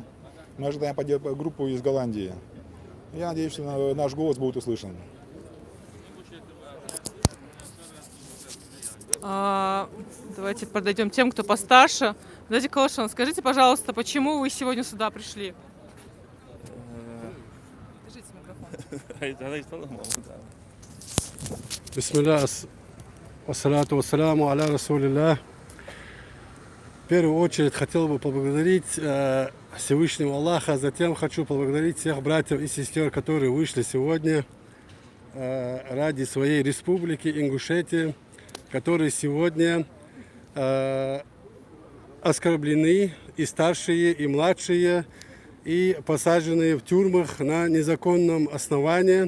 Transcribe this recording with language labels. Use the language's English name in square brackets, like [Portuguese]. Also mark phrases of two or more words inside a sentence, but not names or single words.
[Russian] Мы ожидаем группу из Голландии. Я надеюсь, что наш голос будет услышан. Давайте подойдем тем, кто постарше. Дядя Калашан, скажите, пожалуйста, почему вы сегодня сюда пришли? Держите микрофон. [Arabic] بسم الله، والصلاة والسلام على رسول الله. [Russian] В первую очередь хотел бы поблагодарить Всевышнего Аллаха, затем хочу поблагодарить всех братьев и сестер, которые вышли сегодня ради своей республики Ингушетии, которые сегодня оскорблены, и старшие, и младшие, и посаженные в тюрьмах на незаконном основании.